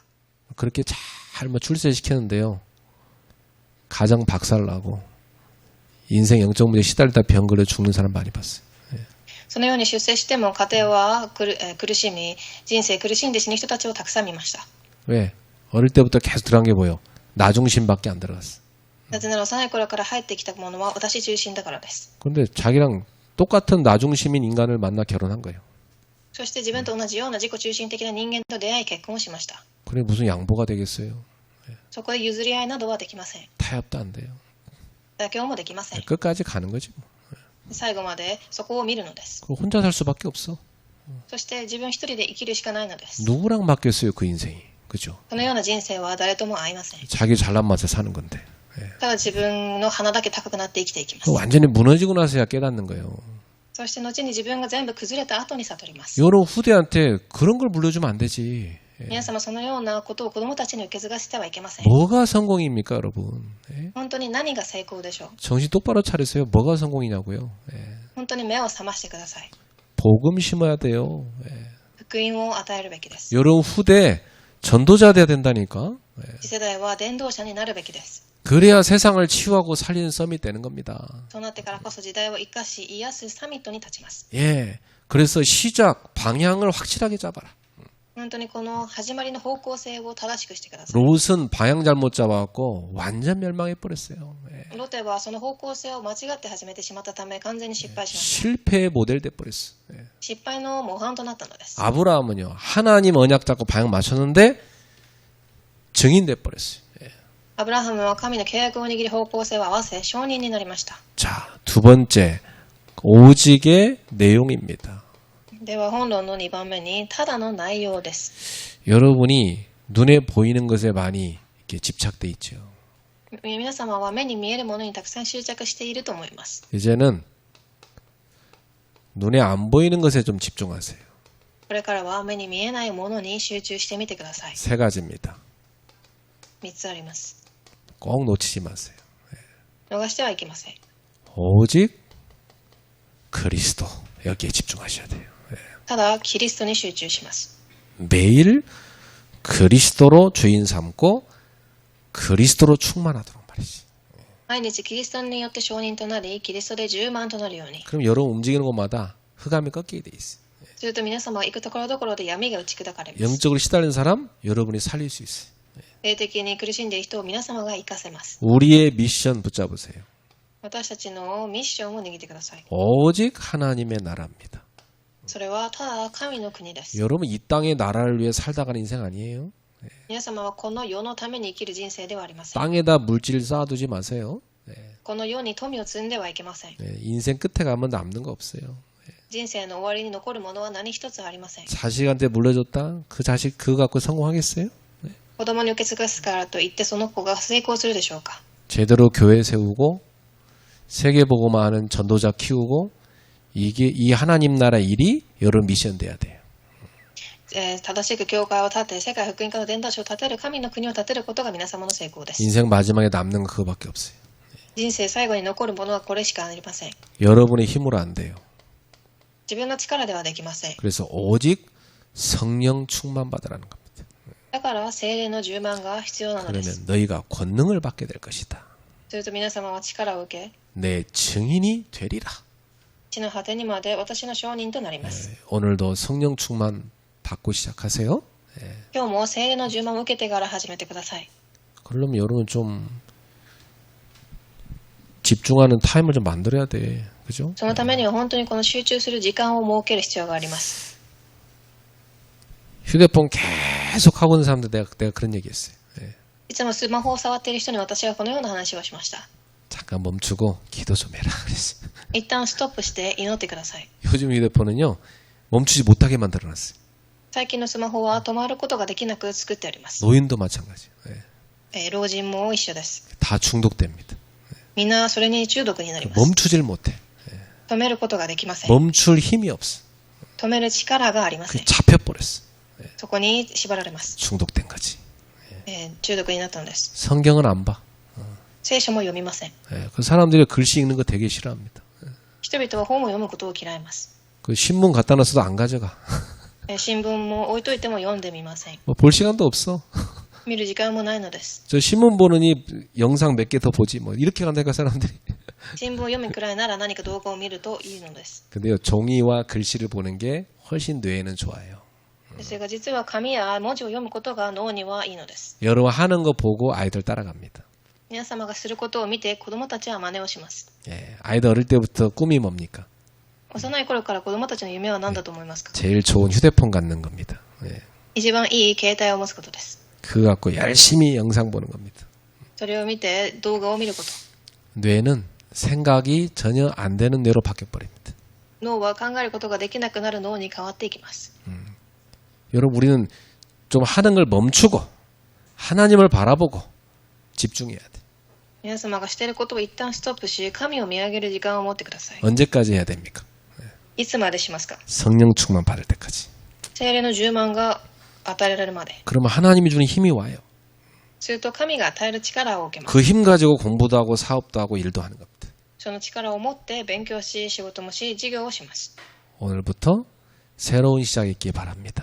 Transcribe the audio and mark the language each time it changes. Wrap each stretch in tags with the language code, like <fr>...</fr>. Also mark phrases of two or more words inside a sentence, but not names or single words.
<ko>그렇게 잘 출세시켰는데요. 가정 박살나고 인생 영적 문제 시달리다 병 걸려 죽는 사람 많이 봤어요.</ko> <ja>そのように出世しても家庭は苦しみ、人生苦しんで死ぬ人たちをたくさん見ました。</ja> <ko>왜? 어릴 때부터 계속 들어간 게 뭐예요? 나 중심밖에 안 들어갔어.</ko> <ja>なぜなら幼い頃から入ってきたものは私中心だからです。</ja> <ko>근데 자기랑 똑같은 나 중심인 인간을 만나 결혼한 거예요.</ko> <ja>そして自分と同じような自己中心的な人間と出会い結婚をしました。</ja> <ko>그래 무슨 양보가 되겠어요?</ko> <ja>そこで譲り合いなどはできません。</ja> <ko>타협도 안 돼요.</ko> <ja>妥協もできません。</ja> <ko>끝까지 가는 거지. 뭐.</ko> <ja>最後までそこを見るのです。</ja> <ko>그거 혼자 살 수밖에 없어.</ko> <ja>そして自分一人で生きるしかないのです。</ja> <ko>누구랑 맞겠어요, 그 인생이. 그죠?</ko> <ja>このような人生は誰とも合いません。</ja> <ko>자기 잘난 맛에 사는 건데.</ko> <ja>ただ自分の鼻だけ高くなって生きていきます。</ja> <ko>완전히 무너지고 나서야 깨닫는 거예요.</ko> <ja>そして後に自分が全部崩れた後に悟ります。</ja> <ko>여러분 후대한테 그런 걸 물려주면 안 되지.</ko> <ja>皆様そのようなことを子供たちに受け継がせてはいけません。</ja> <ko>뭐가 성공입니까, 여러분?</ko> <ja>本当に何が成功でしょう。</ja> <ko>정신 똑바로 차리세요. 뭐가 성공이냐고요.</ko> <ja>本当に目を覚ましてください。</ja> <ko>복음 심어야 돼요.</ko> <ja>福音を与えるべきです。</ja> <ko>여러분 후대 전도자 돼야 된다니까.</ko> <ja>次世代は伝道者になるべきです。</ja> <ko>그래야 세상을 치유하고 살리는 썸이 되는 겁니다.</ko> <ja>そうなってからこそ時代を生かし癒すサミットに立ちます。</ja> <ko>예. 그래서 시작 방향을 확실하게 잡아라.</ko> <ja>本当にこの始まりの方向性を正しくしてください。</ja> <ko>롯은 방향 잘못 잡아갖고 완전 멸망해 버렸어요. 예.</ko> <ja>ロテはその方向性を間違って始めてしまったため完全に失敗しました。</ja> <ko>실패의 모델 돼 버렸어. 예.</ko> <ja>失敗の模範となったのです。</ja> <ko>아브라함은요 하나님 언약 잡고 방향 맞췄는데 증인 돼 버렸어요. 예.</ko> <ja>アブラハムは神の契約を握り方向性を合わせ証人になりました。</ja> <ko>자, 두 번째 오직의 내용입니다.</ko> <ja>では本論の2番目にただの内容です。</ja> <ko>여러분이 눈에 보이는 것에 많이 이렇게 집착돼 있죠.</ko> <ja>皆様は目に見えるものにたくさん執着していると思います。</ja> <ko>이제는 눈에 안 보이는 것에 좀 집중하세요.</ko> <ja>これからは目に見えないものに集中してみてください。</ja> <ko>세 가지입니다.</ko> <ja>3 つあります。</ja> <ko>꼭 놓치지 마세요.</ko> <ja>逃してはいけません。</ja> <ko>오직 그리스도 여기에 집중하셔야 돼요.</ko> <ja>ただキリストに集中します。</ja> <ko>매일 그리스도로 주인 삼고 그리스도로 충만하도록 말이지.</ko> <ja>毎日キリストによって証人となり、キリストで充満となるように。</ja> <ko>그럼 여러분 움직이는 곳마다 흑암이 꺾이게 돼 있어요.</ko> <ja>すると皆様は行くところどころで闇が打ち砕かれます。</ja> <ko>영적으로 시달린 사람 여러분이 살릴 수 있어요.</ko> <ja>霊的に苦しんでいる人を皆様が生かせます。</ja> <ko>우리의 미션 붙잡으세요.</ko> <ja>私たちのミッションを握ってください。</ja> <ko>오직 하나님의 나라입니다.</ko> <ja>それはただ神の国です。</ja> <ko>여러분 이 땅의 나라를 위해 살다 가는 인생 아니에요.</ko> <ja>皆様はこの世のために生きる人生ではありません。</ja> <ko>땅에다 물질 쌓아두지 마세요.</ko> <ja>この世に富を積んではいけません。</ja> <ko>인생 끝에 가면 남는 거 없어요.</ko> <ja>人生の終わりに残るものは何一つありません。</ja> <ko>자식한테 물려줬다? 그 자식 그거 갖고 성공하겠어요?</ko> <ja>子供に受け継がすからといってその子が成功するでしょうか。</ja> <ko>제대로 교회 세우고 세계복음화 하는 전도자 키우고 이게 이 하나님 나라 일이 여러분 미션 돼야 돼요.</ko> <ja>正しく教会を建て、世界福音化の伝道師を建てる、神の国を建てることが皆様の成功です。</ja> <ko>인생 마지막에 남는 거 그거밖에 없어요.</ko> <ja>人生最後に残るものはこれしかありません。</ja> <ko>여러분의 힘으로 안 돼요.</ko> <ja>自分の力ではできません。</ja> <ko>그래서 오직 성령 충만 받으라는 겁니다.</ko> <ja>だから聖霊の充満が必要なのです。</ja> <ko>그러면 너희가 권능을 받게 될 것이다.</ko> <ja>すると皆様は力を受け、</ja> <ko>내 증인이 되리라.</ko> <ja>地の果てにまで私の証人となります。</ja> <ko>오늘도 성령 충만 받고 시작하세요.</ko> <ja>今日も聖霊の充満を受けてから始めてください。</ja> <ko>그러면 여러분 좀 집중하는 타임을 좀 만들어야 돼. 그죠?</ko> <ja>そのためには本当にこの集中する時間を設ける必要があります。</ja> <ko>휴대폰 계속 하고 있는 사람들 내가 그런 얘기 했어요.</ko> <ja>いつもスマホを触っている人に私はこのような話をしました。</ja> <ko>잠깐 멈추고 기도 좀 해라. 그랬어요.</ko> <ja>一旦ストップして祈ってください。</ja> <ko>요즘 휴대폰은요. 멈추지 못하게 만들어놨어요.</ko> <ja>最近のスマホは止まることができなく作ってあります。</ja> <ko>노인도 마찬가지예요.</ko> <ja>老人も一緒です。</ja> <ko>다 중독됩니다.</ko> <ja>みんなそれに中毒になります。</ja> <ko>멈추질 못해.</ko> <ja>止めることができません。</ja> <ko>멈출 힘이 없어.</ko> <ja>止める力がありません。</ja> <ko>잡혀버렸어.</ko> <ja>そこに縛られます。</ja> <ko>중독된 거지.</ko> <ja>中毒になったのです。</ja> <ko>성경은 안 봐.</ko> <ja>聖書も読みません。</ja> <ko>그 사람들이 글씨 읽는 거 되게 싫어합니다.</ko> <ja>人々は本を読むことを嫌います。</ja> <ko>그 신문 갖다 놨어도 안 가져가.</ko> <ja>新聞も置いといても読んでみません。</ja> <ko>뭐 볼 시간도 없어.</ko> <ja>見る時間もないのです。</ja> <ko>저 신문 보느니 영상 몇 개 더 보지 뭐 이렇게 간다니까 사람들이.</ko> <ja>新聞を読むくらいなら何か動画を見るといいのです。</ja> <ko>근데요 종이와 글씨를 보는 게 훨씬 뇌에는 좋아요.</ko> <ja>それが実は紙や文字を読むことが脳にはいいのです。</ja> <ko>여러분 하는 거 보고 아이들 따라갑니다.</ko> <ja>皆様がすることを見て子供たちは真似をします。</ja> <ko>예, 아이들 어릴 때부터 꿈이 뭡니까?</ko> <ja>幼い頃から子供たちの夢は何だと思いますか？</ja> <ko>제일 좋은 휴대폰 갖는 겁니다. 예.</ko> <ja>一番いい携帯を持つことです。</ja> <ko>그거 갖고 열심히 영상 보는 겁니다.</ko> <ja>それを見て動画を見ること。</ja> <ko>뇌는 생각이 전혀 안 되는 뇌로 바뀌어버립니다.</ko> <ja>脳は考えることができなくなる脳に変わっていきます。</ja> <ko>여러분 우리는 좀 하는 걸 멈추고 하나님을 바라보고 집중해야 돼.</ko> <ja>皆様がしていることを一旦ストップし、神を見上げる時間を持ってください。</ja> <ko>언제까지 해야 됩니까?</ko> <ja>いつまでしますか？</ja> <ko>성령 충만 받을 때까지.</ko> <ja>聖霊の充満が与えられるまで。</ja> <ko>그러면 하나님이 주는 힘이 와요.</ko> <ja>すると神が与える力を受けます。</ja> <ko>그 힘 가지고 공부도 하고 사업도 하고 일도 하는 겁니다.</ko> <ja>その力を持って勉強し、仕事もし、事業をします。</ja> <ko>오늘부터 새로운 시작이 있기 바랍니다.</ko>